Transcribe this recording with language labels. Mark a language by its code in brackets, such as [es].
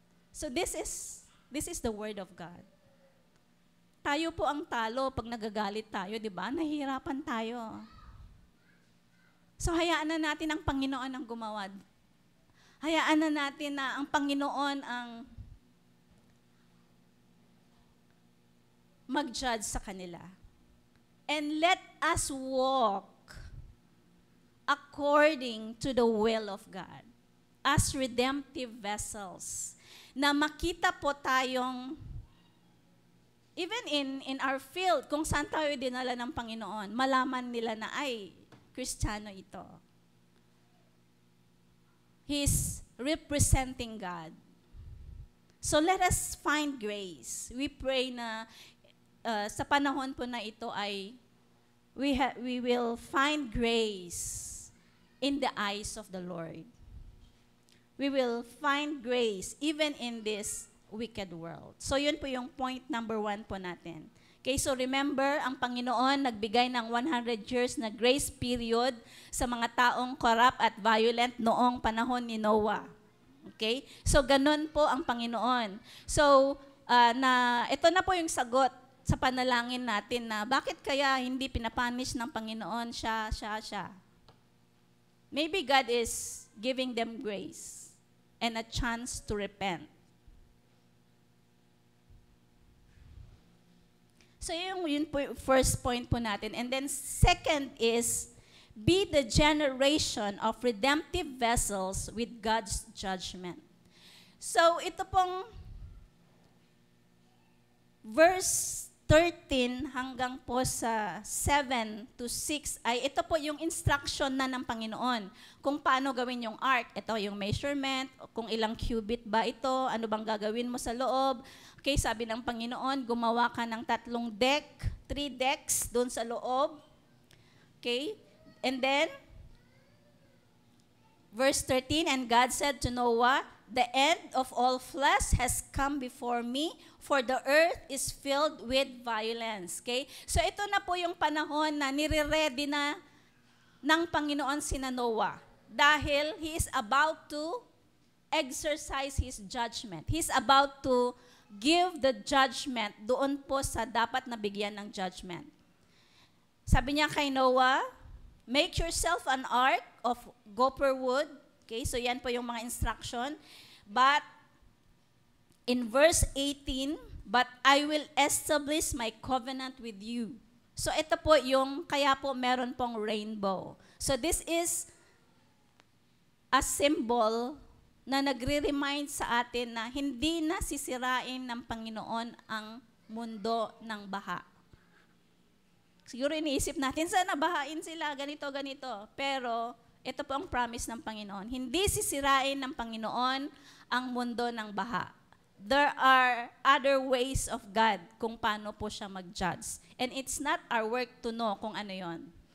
[en] So this is the word of God. [tl] Tayo po ang talo pag nagagalit tayo, di ba? Nahihirapan tayo. So hayaan na natin ang Panginoon ang gumawa. Hayaan na natin na ang Panginoon ang mag-judge sa kanila. [en] And let us walk according to the will of God as redemptive vessels, [tl] na makita po tayong [en] even in our field, [tl] kung saan tayo dinala ng Panginoon, malaman nila na ay Kristiyano ito. [en] He's representing God. So let us find grace. We pray [tl] na sa panahon po na ito ay [en] we will find grace in the eyes of the Lord. We will find grace even in this wicked world. [tl] So yun po yung point number 1 po natin. Okay, so remember, ang Panginoon nagbigay ng 100 years na grace period sa mga taong corrupt at violent noong panahon ni Noah. Okay? So ganun po ang Panginoon. So ito na po yung sagot sa panalangin natin na bakit kaya hindi pinapunish ng Panginoon siya. [en] Maybe God is giving them grace and a chance to repent. [tl] So yun po yung first point po natin. [en] And then second is, be the generation of redemptive vessels with God's judgment. [tl] So ito pong verse 13 hanggang po sa 7 to 6 ay ito po yung instruction na ng Panginoon kung paano gawin yung ark. Ito yung measurement, kung ilang cubit ba ito, ano bang gagawin mo sa loob. Okay, sabi ng Panginoon, gumawa ka ng 3 decks doon sa loob. [en] Okay, and then, verse 13, and God said to Noah, the end of all flesh has come before me, for the earth is filled with violence. Okay? [tl] So ito na po yung panahon na nire-ready na ng Panginoon sina Noah. [en] Dahil he is about to exercise his judgment. He's about to give the judgment [tl] doon po sa dapat na bigyan ng judgment. Sabi niya kay Noah, [en] make yourself an ark of gopher wood. Okay, [tl] so yan po yung mga instruction. [en] But in verse 18, but I will establish my covenant with you. [tl] So ito po yung, kaya po meron pong rainbow. [en] So this is a symbol [tl] na nagre-remind sa atin na hindi na sisirain ng Panginoon ang mundo ng baha. Siguro iniisip natin, sana bahain sila, ganito, ganito. Pero ito po ang promise ng Panginoon. Hindi sisirain ng Panginoon ang mundo ng baha. [en] There are other ways of God [tl] kung paano po siya mag-judge. [en] And it's not our work to know [tl] kung ano yon.